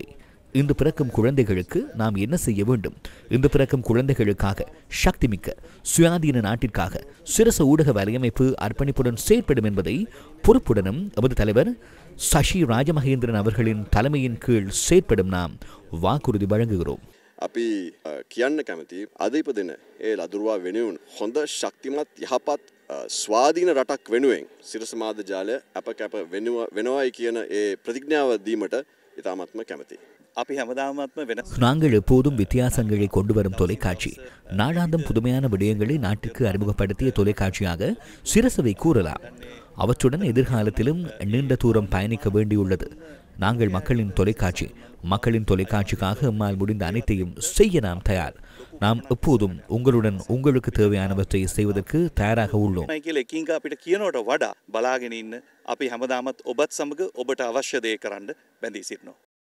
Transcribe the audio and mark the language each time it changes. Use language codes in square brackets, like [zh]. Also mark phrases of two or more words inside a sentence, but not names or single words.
[ta] இன்று பிறக்கும் குழந்தைகளுக்கு நாம் என்ன செய்ய வேண்டும்? இன்று பிறக்கும் குழந்தைகளுக்காக சக்திமிக்க சுயாதீன நாட்டிற்காக சிரச ஊடக வலையமைப்பு அர்ப்பணிப்புடன் செயற்படும் என்பதை பொறுப்புடனும் நமது தலைவர் சசி ராஜமகேந்திரன் அவர்களின் தலைமையின் கீழ் செயற்படும் நாம் வாக்குறுதி வழங்குகிறோம். [si] අපි කියන්න කැමති අද ඉපදෙන ඒ ලදරුවා වෙනුවෙන් හොඳ ශක්තිමත් යහපත් ස්වාධීන රටක් වෙනුවෙන් සිරස මාධ්‍ය ජාලය අප කැප වෙනවයි කියන ඒ ප්‍රතිඥාව දීමට ඉතාමත්ම කැමතියි. [ta] நாங்கள் எப்போதும் வித்தியாசங்களை கொண்டு வரும் தொலைக்காட்சி. நாளாந்தம் புதுமையான விடயங்களை நாட்டுக்கு அறிமுகப்படுத்திய தொலைக்காட்சியாக சிரசவை கூறலாம். அவற்றுடன் எதிர்காலத்திலும் நீண்ட தூரம் பயணிக்க வேண்டியுள்ளது. நாங்கள் மக்களின் தொலைக்காட்சிக்காக எம்மால் முடிந்த அனைத்தையும் செய்ய நாம் தயார். நாம் எப்போதும் உங்களுடன் உங்களுக்கு தேவையானவற்றை செய்வதற்கு தயாராக உள்ளோம். [si] බලාගෙන ඉන්න අපි හැමදාමත් ඔබත් සමග ඔබට අවශ්‍ය දේ කරන්න බැඳී සිටිනවා.